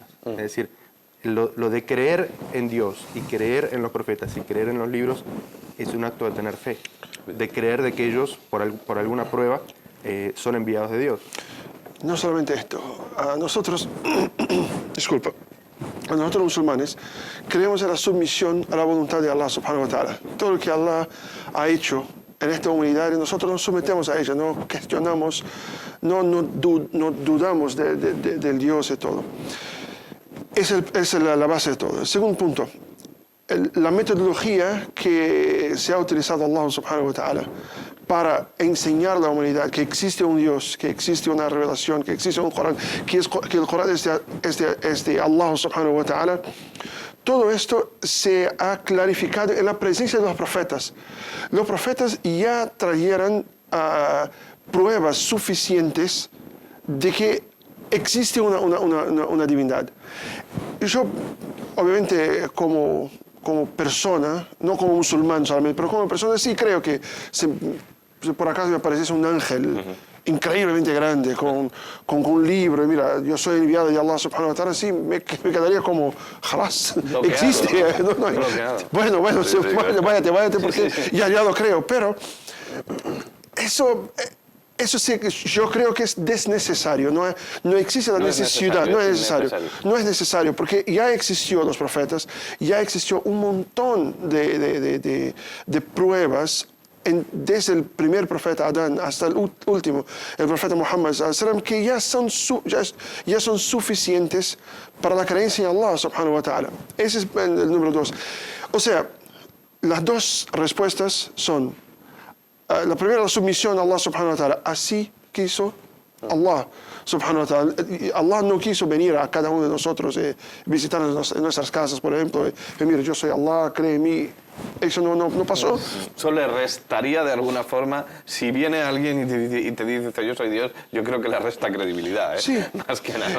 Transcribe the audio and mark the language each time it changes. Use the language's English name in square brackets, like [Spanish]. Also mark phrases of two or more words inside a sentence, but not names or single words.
[Spanish] Es decir, lo de creer en Dios y creer en los profetas y creer en los libros es un acto de tener fe, de creer de que ellos, por alguna prueba, son enviados de Dios. No solamente esto, a nosotros, disculpa, a nosotros musulmanes creemos en la submisión a la voluntad de [Arabic] الله سبحانه وتعالى. [Spanish] Todo lo que Allah ha hecho en esta humanidad, nosotros nos sometemos a ella, no cuestionamos, no dudamos del Dios y todo. Esa es la base de todo. El segundo punto, la metodología que se ha utilizado [Arabic] الله سبحانه وتعالى [Spanish] para enseñar a la humanidad que existe un Dios, que existe una revelación, que existe un Corán, que el Corán es de [Arabic] الله سبحانه وتعالى. [Spanish] todo esto se ha clarificado en la presencia de los profetas. Los profetas ya trajeron pruebas suficientes de que existe una divinidad. Yo, obviamente, como persona, no como musulmán solamente, pero como persona sí creo que si por acaso me apareciese un ángel increíblemente grande con un libro, y mira, yo soy enviado de [Arabic] الله سبحانه وتعالى, [Spanish] sí, me quedaría como, jamás, existe. Bueno, váyate, porque ya lo creo, pero eso sí, yo creo que es desnecesario, no existe la necesidad, no es necesario, porque ya existió los profetas, ya existió un montón de pruebas desde el primer profeta Adán hasta el último, el profeta Muhammad sallam, que ya son suficientes para la creencia en [Arabic] الله سبحانه وتعالى. [Spanish] Ese es el número 2. O sea, las dos respuestas son: la primera, la sumisión a [Arabic] الله سبحانه وتعالى. [Spanish] Así quiso [Arabic] الله سبحانه وتعالى. [Spanish] Allah no quiso venir a cada uno de nosotros, visitarnos en nuestras casas, por ejemplo. Mira, yo soy Allah, cree en mí. Eso no pasó. Eso le restaría de alguna forma. Si viene alguien y te dice yo soy Dios, yo creo que le resta credibilidad, ¿eh? Sí. Más que nada.